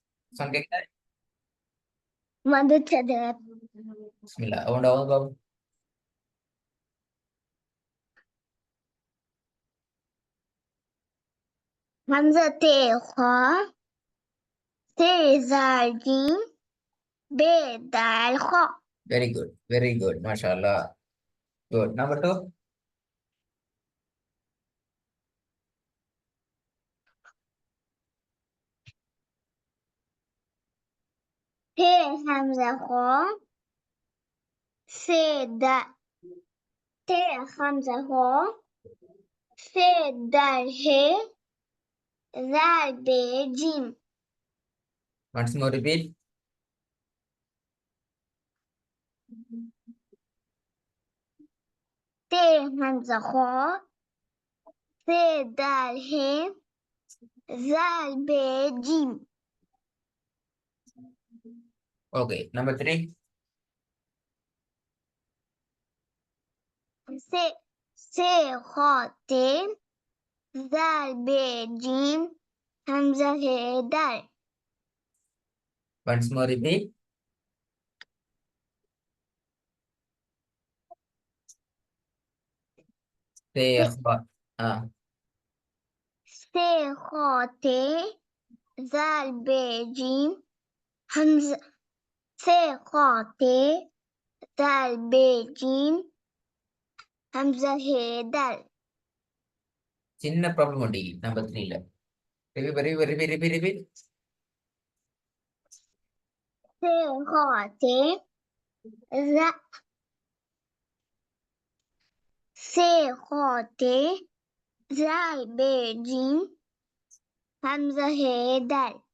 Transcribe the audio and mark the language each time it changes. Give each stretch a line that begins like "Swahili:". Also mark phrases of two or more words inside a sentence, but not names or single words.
Tamil: Son கேக்குதா? வந்துச்சது. பிஸ்மில்லா. அவன்டா அவங்க பாபு.
Arabic: همزة خا ت زال جيم ب دال خا
English: Very good. Very good. MashaAllah. Good. Number two.
Arabic: ت همزة خا س د ت همزة خا س دال ه زال ب جيم
English: Once more repeat.
Arabic: ت همزة خا س دال ه زال ب جيم
English: Okay. Number three.
Arabic: س س خا ت زال ب جيم همزة ه دال
English: Once more repeat. Tekhwa. Ah.
Arabic: س خا ت زال ب جيم همزة س خا ت زال ب جيم همزة ه دال
Tamil: சின்ன ப்ராப்ளம் உண்டு
English: number three. repeat.
Arabic: س خا ت ز س خا ت زال ب جيم همزة ه دال